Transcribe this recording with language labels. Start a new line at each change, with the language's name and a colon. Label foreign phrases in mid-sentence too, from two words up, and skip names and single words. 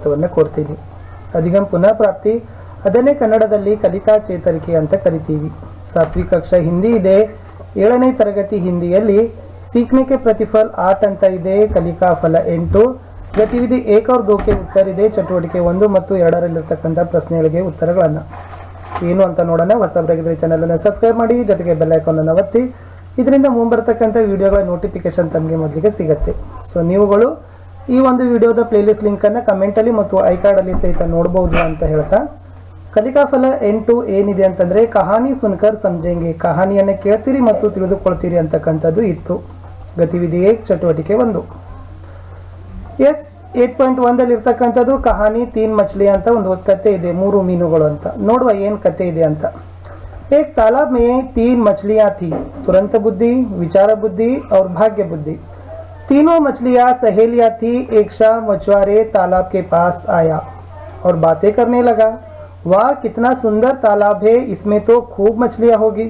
Kannada: ಸ್ವಾಗತವನ್ನು ಕೋರ್ತೀನಿ.
Hindi: अधिगम पुनः प्राप्ति
Kannada: ಅದನ್ನೇ ಕನ್ನಡದಲ್ಲಿ ಕಲಿಕಾ ಚೇತರಿಕೆ ಅಂತ ಕರಿತೀವಿ. 7वीं ಕಕ್ಷಾ ಹಿಂದಿ ಇದೆ. 7ನೇ ತರಗತಿ ಹಿಂದಿಯಲ್ಲಿ
Hindi: सीखने के प्रतिफल
Kannada: 8 ಅಂತ ಇದೆ. ಕಲಿಕಾ ಫಲ 8. ಗತಿವಿಧಿ 1 और 2 ಗೆ ಉತ್ತರ ಇದೆ. ಚಟುವಟಿಕೆ 1 ಮತ್ತು 2 ರಲ್ಲಿರ್ತಕ್ಕಂಥ ಪ್ರಶ್ನೆಗಳಿಗೆ ಉತ್ತರಗಳನ್ನು ಏನು ಅಂತ ನೋಡೋಣ. ಹೊಸಬರಾಗಿದ್ದರೆ ಚಾನಲನ್ನು ಸಬ್ಸ್ಕ್ರೈಬ್ ಮಾಡಿ, ಜೊತೆಗೆ ಬೆಲ್ ಐಕಾನ್ ಅನ್ನು ಒತ್ತಿ. ಇದರಿಂದ ಮುಂಬರ್ತಕ್ಕಂಥ ವಿಡಿಯೋಗಳ ನೋಟಿಫಿಕೇಶನ್ ತಮಗೆ ಮೊದಲಿಗೆ ಸಿಗುತ್ತೆ. ಸೊ ನೀವುಗಳು ಈ ಒಂದು ವಿಡಿಯೋದ ಪ್ಲೇಲಿಸ್ಟ್ ಲಿಂಕನ್ನು ಕಮೆಂಟಲ್ಲಿ ಮತ್ತು ಐ ಕಾರ್ಡಲ್ಲಿ ಸಹಿತ ನೋಡ್ಬೋದು ಅಂತ ಹೇಳ್ತಾ, ಕಲಿಕಾ ಫಲ 8 ಏನಿದೆ ಅಂತಂದರೆ
Hindi: कहानी सुनकर समझेंगे,
Kannada: ಕಹಾನಿಯನ್ನು ಕೇಳ್ತೀರಿ ಮತ್ತು ತಿಳಿದುಕೊಳ್ತೀರಿ ಅಂತಕ್ಕಂಥದ್ದು ಇತ್ತು. ಗತಿವಿಧಿ 1 ಚಟುವಟಿಕೆ 1. 8.1 ಇರ್ತಕ್ಕಂಥದ್ದು ಕಹಾನಿ 3 ಮछली ಅಂತ ಒಂದು ಕತೆ ಇದೆ, 3 ಮೀನುಗಳು ಅಂತ. ನೋಡುವ ಏನು ಕತೆ ಇದೆ ಅಂತ.
Hindi: एक तालाब में 3 मछलियां थी, तुरंत बुद्धि, विचार बुद्धि और भाग्य बुद्धि. तीनों मछलियां सहेलियां थी. एक शाम मछुआरे तालाब के पास आया और बातें करने लगा. वाह कितना सुंदर तालाब है, इसमें तो खूब मछलियां होगी.